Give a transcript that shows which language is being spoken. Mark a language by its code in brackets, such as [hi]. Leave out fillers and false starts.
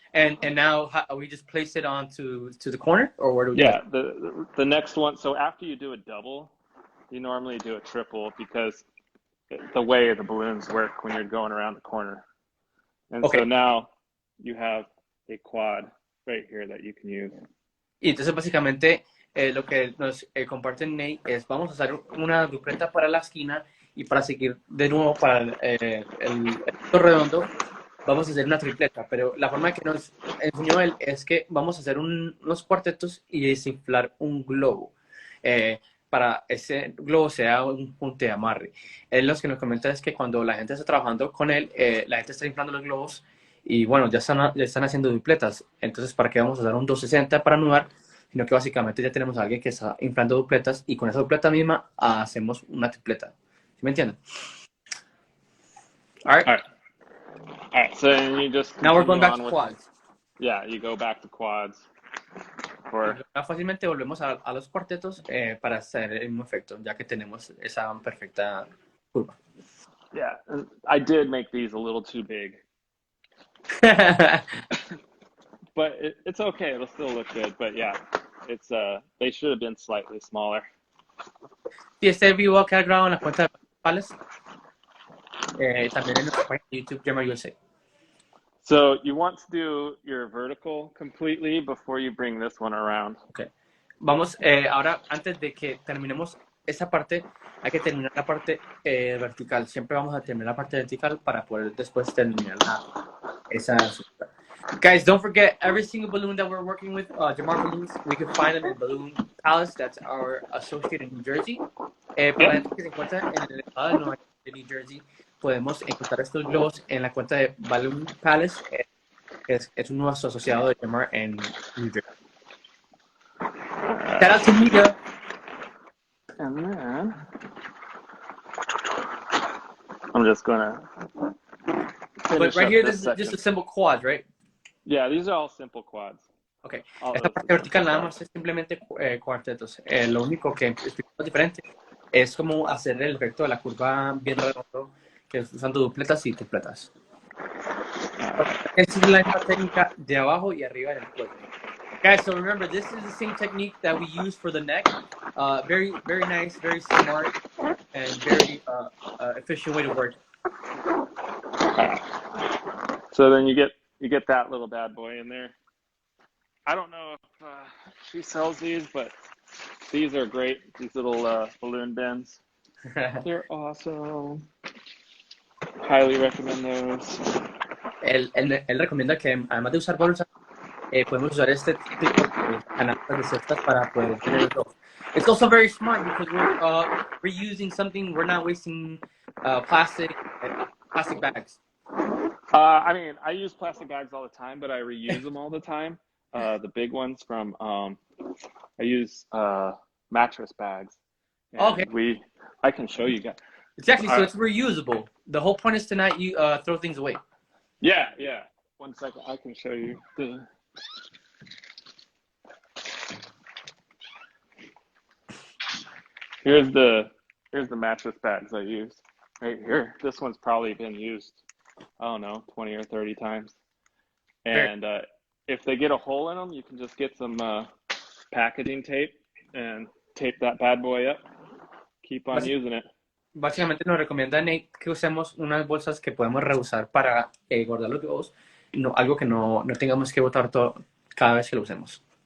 [en] And now we just place it onto the corner, or where do we? Yeah, the next one. So after you do a double, you normally do a triple because the way the balloons work when you're going around the corner. And okay. So now you have a quad right here that you can use. [es] Y entonces básicamente lo que nos comparte Nate es vamos a usar una dupleta para la esquina y para seguir de nuevo para el redondo vamos a hacer una tripleta, pero la forma que nos enseñó él es que vamos a hacer unos cuartetos y desinflar un globo. Para ese globo sea un punto de amarre. Él lo que nos comenta es que cuando la gente está trabajando con él, la gente está inflando los globos y bueno, ya están haciendo dupletas. Entonces, ¿para qué vamos a usar un 260 para anudar? Sino que básicamente ya tenemos a alguien que está inflando dupletas y con esa dupleta misma hacemos una tripleta. ¿Sí me entienden? [en] All right. All right. All right. So then you just Now we're going back on to with, quads. yeah, you go back to quads for, [es] Fácilmente volvemos a los cuartetos para hacer el mismo efecto, ya que tenemos esa perfecta curva. [en] yeah. And I did make these a little too big, but it's okay. It'll still look good. But yeah, it's they should have been slightly smaller. [es] Si este video va a quedar grabado en la cuenta de Pales, también en nuestra página de YouTube, Jammer USA. [en] So you want to do your vertical completely before you bring this one around. Okay. [es] Vamos, ahora, antes de que terminemos esa parte, hay que terminar la parte vertical. Siempre vamos a terminar la parte vertical para poder después terminar esa. [en] Guys, don't forget, every single balloon that we're working with, Jamar Balloons, we can find them in Balloon Palace. That's our associate in New Jersey. [es] Para la gente que se encuentra en el estado de Nueva York, de New Jersey, podemos encontrar estos globos en la cuenta de Balloon Palace. Es un nuevo asociado de Jamar en New Jersey. [en] Shout out to Mika. And then I'm just gonna. But right here, this is just a simple quad, right? Yeah, these are all simple quads. Okay. [es] Esta parte vertical nada más es simplemente cuartetos. Lo único que es diferente es como hacer el efecto de la curva bien redondo, que es usando dupletas y tripletas. Esta es la misma técnica de abajo y arriba del cuello. [en] Guys, so remember, this is the same technique that we use for the neck. Very, very nice, very smart, and very efficient way to work. So then you get that little bad boy in there. I don't know if she sells these, but these are great. These little balloon bins. They're awesome. Highly recommend those. [es] Él recomienda que además de usar bolsas, podemos usar este tipo de canastas de cestas para poder tener el globo. [en] It's also very smart because we're reusing something. We're not wasting plastic bags. I mean, I use plastic bags all the time, but I reuse them all the time. The big ones from I use mattress bags. Okay. I can show you guys. Exactly. So it's reusable. The whole point is to not throw things away. Yeah. 1 second. I can show you Here's the mattress bags I use right here. This one's probably been used, I don't know, 20 or 30 times. And if they get a hole in them, you can just get some packaging tape and tape that bad boy up. Keep on using it. [es] Básicamente nos recomienda Nate que usemos unas bolsas que podemos reusar para guardar los globos, algo que no tengamos que botar todo cada vez que lo usemos.